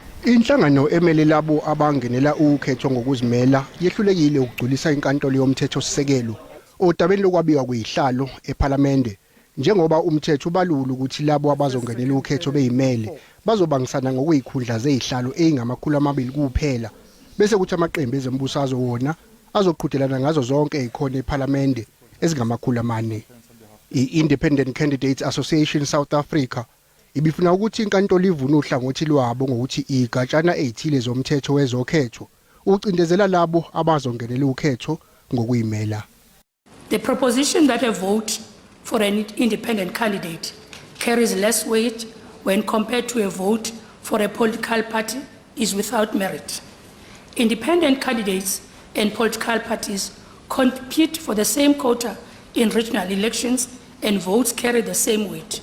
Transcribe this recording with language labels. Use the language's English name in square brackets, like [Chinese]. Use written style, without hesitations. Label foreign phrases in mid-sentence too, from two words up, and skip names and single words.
[Zulu] Inhlangano emele labo abangenela ukhetho ngokuzimela yehlulekile ukugculisa inkantolo yomthetho sisekelo odabeni lokwabiwa kwezihlalo eParliament njengoba umthetho ubalula ukuthi labo abazongenela ukhetho beyimele bazobangisana ngokuyikhundla zezihlalo ezingama200 kuphela bese kuthi amaqembu ezembusazwe wona azoqhudelana ngazo zonke ikhona eParliament ezingama400. I-Independent Candidates Association South Africa ibifuna ukuthi inkantolo ivune uhlangothi lwabo ngokuthi igatshana ezithile zomthetho wezokhetho ucindezela labo abazongenela ukhetho ngokuyimela. [English] The proposition that a vote for an independent candidate carries less weight when compared to a vote for a political party is without merit. Independent candidates and political parties compete for the same quota in regional elections and votes carry the same weight.